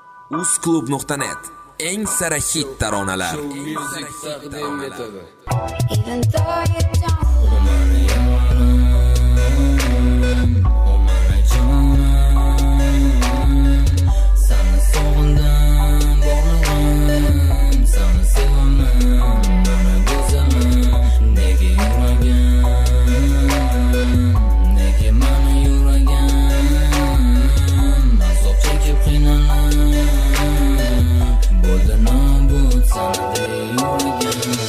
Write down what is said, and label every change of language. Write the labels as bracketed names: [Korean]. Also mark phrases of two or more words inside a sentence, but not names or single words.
[Uzbek] Uz klub nuqta net. Eng sara hit taronalar. Show Music taqdim etadi. [English] Even though you don't [Uzbek] O mani yorim, o mani jonim, sani sog'indim borlig'im, sani sevaman, mani go'zalim, nega yuragim, nega mani yuragim, azob chekib qiynalib, bo'ldi nobud sani yuragim.